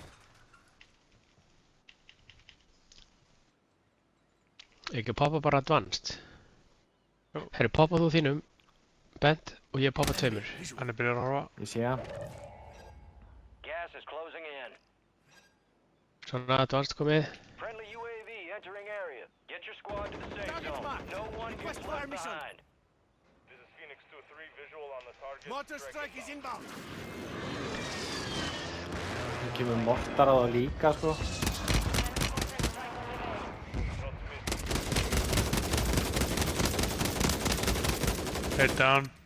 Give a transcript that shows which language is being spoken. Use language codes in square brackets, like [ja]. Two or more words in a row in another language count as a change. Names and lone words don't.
[is] Ekki poppa bara advanced. Jú. Herri, poppa þú þínum, Bent, og ég poppa 2. Hann er byrjað að horfa. Ég sé að. Svona advanced komið. [en] Friendly UAV entering area. Get your squad to the safe zone. No one gets left behind. This is Phoenix 2-3 visual on the target. Mortar strike is inbound. [is] Ég kemur mortar á það líka, sko. [en] Head down.